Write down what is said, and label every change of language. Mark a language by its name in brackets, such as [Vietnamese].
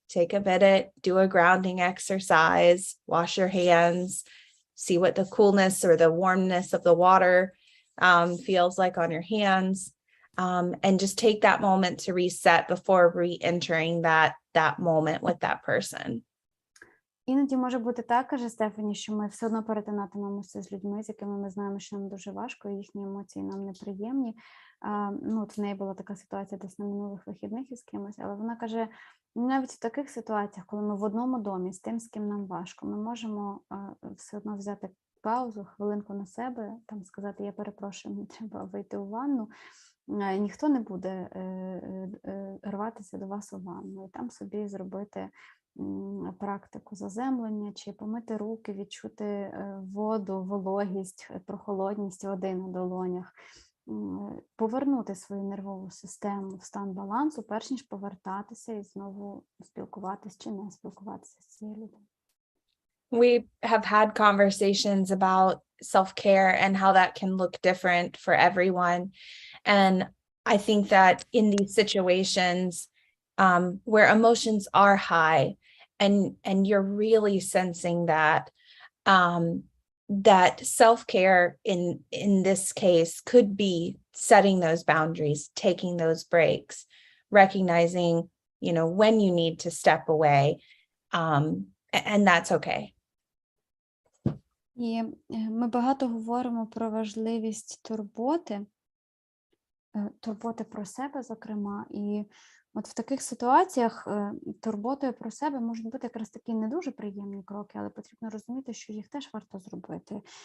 [English] Take a minute, do a grounding exercise, wash your hands, see what the coolness or the warmness of the water feels like on your hands. And just take that moment to reset before re-entering that moment with that person. [Ukrainian] Іноді може бути так, каже Стефані, що ми все одно перетинатимемося з людьми, з якими ми знаємо, що нам дуже важко, і їхні емоції нам неприємні. От в неї була така ситуація десь на минулих вихідних із кимось, але вона каже, навіть в таких ситуаціях, коли ми в одному домі з тим, з ким нам важко, ми можемо все одно взяти паузу, хвилинку на себе, там сказати, я перепрошую, мені треба вийти у ванну. Ніхто не буде рватися до вас у ванну, і там собі зробити практику заземлення, чи помити руки, відчути воду, вологість, прохолодність води на долонях, повернути свою нервову систему в стан балансу, перш ніж повертатися і знову спілкуватися чи не спілкуватися з цією людиною. [English] We have had conversations about self-care and how that can look different for everyone. And I think that in these situations where emotions are high and you're really sensing that, that self-care in this case could be setting those boundaries, taking those breaks, recognizing, when you need to step away, and that's okay. [Ukrainian] І ми багато говоримо про важливість турботи про себе, зокрема, і от в таких ситуаціях турботою про себе можуть бути якраз такі не дуже приємні кроки, але потрібно розуміти, що їх теж варто зробити.